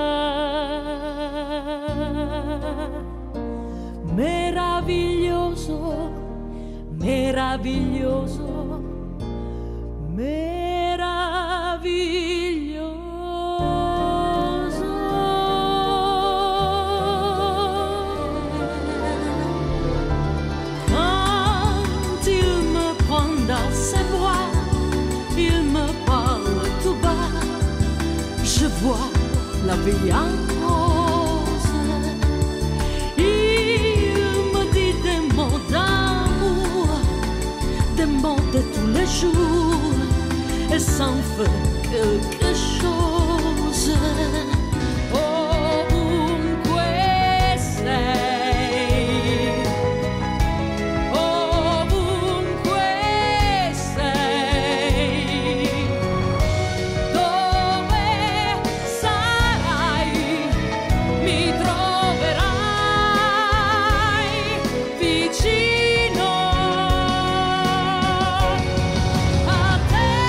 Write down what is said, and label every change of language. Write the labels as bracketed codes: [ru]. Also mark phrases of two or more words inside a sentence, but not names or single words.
[it] Meraviglioso, meraviglioso, meraviglioso. [fr] Quand il me prend dans ses bras, il me parle tout bas. je vois la vie en rose. Il me dit des mots d'amour, des mots de tous les jours, et ça me fait quelque chose. [it] Ovunque sei, ovunque sei, dove sarai mi troverai vicino a te.